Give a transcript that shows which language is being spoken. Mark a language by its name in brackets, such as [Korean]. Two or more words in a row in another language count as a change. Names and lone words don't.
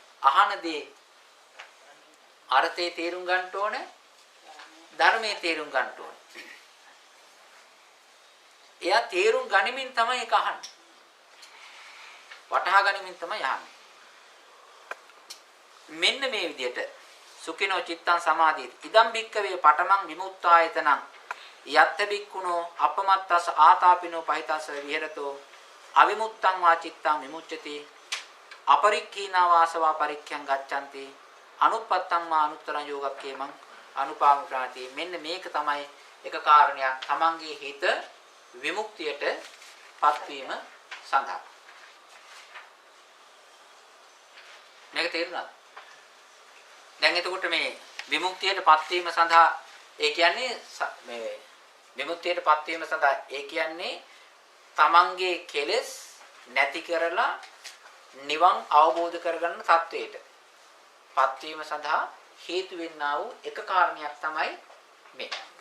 [Sinhala] අහනදී අර්ථේ තේරුම් ගන්න ඕනේ, ධර්මයේ තේරුම් ගන්න ඕනේ. එයා තේරුම් ගනිමින් තමයි ඒක අහන්නේ. වටහා ගනිමින් තමයි අහන්නේ. මෙන්න මේ විදිහට [Pali] සුඛිනෝ චිත්තං සමාධියති. ඉදම් භික්කවේ පඨමං විමුක්තායතනං යත්ත භික්ඛුනෝ අපමත්තස ආතාපිනෝ පහිතස්ස විහෙරතෝ අවිමුත්තං වා චිත්තං විමුච්ඡති අපරික්ඛීනා වාසවා පරික්ඛයන් ගච්ඡanti අනුප්පත්තං වා අනුත්තරං යෝගක්ඛේමං අනුපාමප්‍රාති. [Sinhala] මෙන්න මේක තමයි එක කාරණයක් තමන්ගේ හිත විමුක්තියට පත්වීම සඳහා. මේක තේරුණාද? දැන් එතකොට මේ විමුක්තියට පත්වීම සඳහා ඒ කියන්නේ මේ විමුක්තියට පත්වීම සඳහා ඒ කියන්නේ තමන්ගේ කෙලෙස් නැති කරලා නිවන් අවබෝධ කරගන්න තත්වයට පත්වීම සඳහා හේතු වෙන්නා වූ එක කාරණයක් තමයි මේ.